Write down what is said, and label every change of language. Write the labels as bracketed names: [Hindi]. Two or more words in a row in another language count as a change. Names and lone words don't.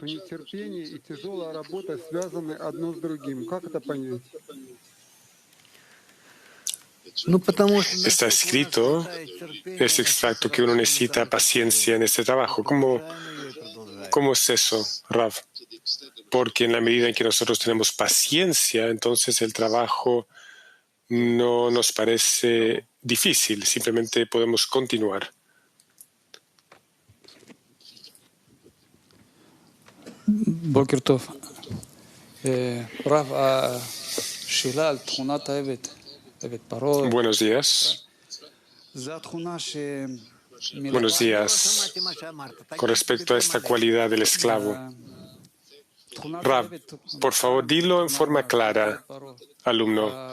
[Spanish] Está escrito, ese extracto, que uno necesita paciencia en este trabajo. ¿Cómo es eso, Rav? Porque en la medida en que nosotros tenemos paciencia, entonces el trabajo no nos parece difícil, simplemente podemos continuar. [Hebrew] Boker Tov. [Spanish] Rav, Buenos días. Buenos días. Con respecto a esta cualidad del esclavo, Rav, por favor, dilo en forma clara, alumno.